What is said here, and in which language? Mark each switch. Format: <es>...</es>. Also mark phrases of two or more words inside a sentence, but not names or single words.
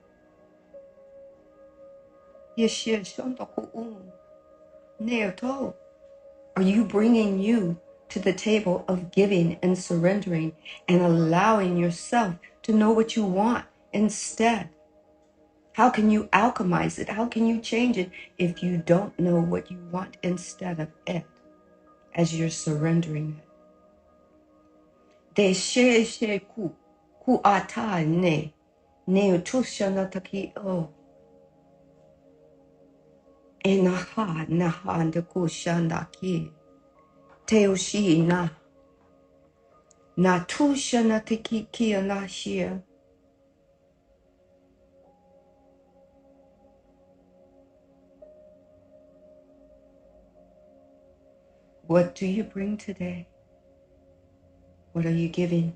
<en>Are you bringing you to the table of giving and surrendering and allowing yourself to know what you want instead? How can you alchemize it? How can you change it if you don't know what you want instead of it as you're surrendering it? De she ku ata ne utushana taki o enaha naha de kushanda ki teoshi na tushana taki ki anashia. What do you bring today? What are you giving?</en>